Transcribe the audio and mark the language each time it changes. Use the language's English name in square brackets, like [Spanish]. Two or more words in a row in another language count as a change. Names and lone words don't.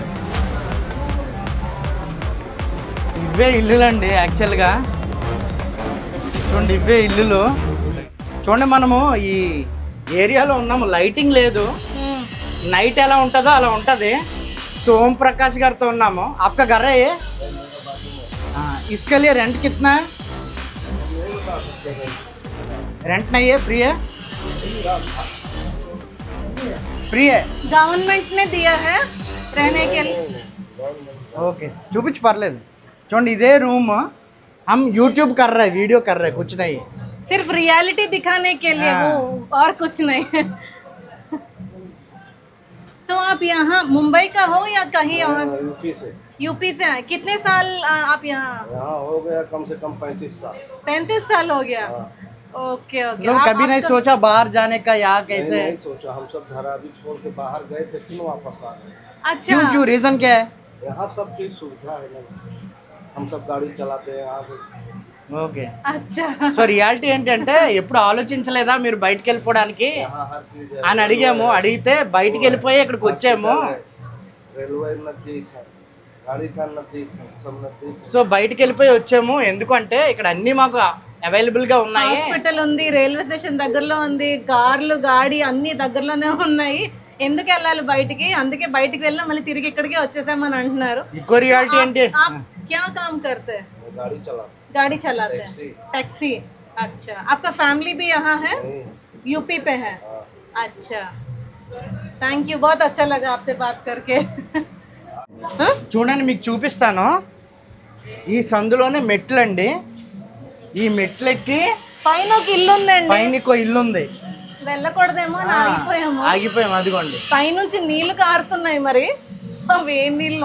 [Telugu] ఇవే ఇల్లులండి యాక్చువల్గా. చూడండి, ఇవే ఇల్లులు. చూడండి, మనము ఈ ఏరియాలో ఉన్నాము, లైటింగ్ లేదు. నైట్ ఎలా ఉంటుందో అలా ఉంటుంది. సోమ్ ప్రకాష్ గారితో ఉన్నాము. [Hindi] आपका घर है ये? इसके लिए रेंट कितना है? रेंट नहीं है, फ्री है? फ्री है, गवर्नमेंट ने दिया है रहने के लिए. ओके, [Telugu] చూపించు పర్లేదు. చూడండి, ఇదే రూమ్. [Hindi] हम यूट्यूब कर रहे हैं, वीडियो कर रहे हैं, कुछ नहीं, सिर्फ रियलिटी दिखाने के लिए, वो और कुछ नहीं. तो आप यहाँ मुंबई का हो या कहीं और? यूपी से हैं. कितने साल आप यहाँ? हो गया कम से कम 35 साल. 35 साल हो गया. ओके. तो कभी नहीं सोचा बाहर जाने का? यहाँ कैसे? नहीं सोचा, हम सब धारावी छोड़ के बाहर गए थे, फिर वापस आ गए. अच्छा, क्यों? रीजन क्या है? यहाँ सब चीज सुविधा है ना, हम सब गाड़ी चलाते हैं यहाँ से. [Telugu] ఓకే. [Hindi] अच्छा. [English] so reality [Telugu] ఏంటంటే, ఎప్పుడు ఆలోచించలేదా మీరు బయటకు వెళ్ళిపోవడానికి [Hindi] यहाँ हर चीज है. [Telugu] అని అడిగాము. అడిగితే బయటికి వెళ్ళిపోయి ఇక్కడికి వచ్చాము. [Hindi] रेलवे नजदीक है, गाड़ी का नजदीक है, सब नजदीक. [Telugu] సో బయటికి వెళ్ళిపోయి వచ్చాము. ఎందుకంటే ఇక్కడ అన్ని మాకు అవైలబుల్ గా ఉన్నాయి. హాస్పిటల్ ఉంది, రైల్వే స్టేషన్ దగ్గరలో ఉంది, కార్లు, గాడి అన్ని దగ్గరలోనే ఉన్నాయి. ఎందుకు వెళ్ళాలి బయటికి? అందుకే బయటికి వెళ్ళాం, మళ్ళీ తిరిగి ఇక్కడికే వచ్చేసామని అంటున్నారు. ఇంకో రియాలిటీ ఏంటి? [Hindi] आप क्या काम करते हैं? गाड़ी चला. गाड़ी चलाते हैं, टैक्सी. अच्छा, आपका फैमिली भी यहाँ है? यूपी पे है. अच्छा, [English] thank you, [Hindi] बहुत अच्छा लगा आपसे बात करके. [Telugu] చూడండి మీకు చూపిస్తాను. ఈ సందులోనే మెట్లండి. ఈ మెట్లెక్కి పైన ఒక ఇల్లు ఉందండి. పైన ఇంకో ఇల్లు ఉంది. వెళ్ళకూడదేమో అని ఆగిపోయాము. అదిగోండి పైనుంచి నీళ్లు కారుతున్నాయి. మరి వేడి నీళ్ళు.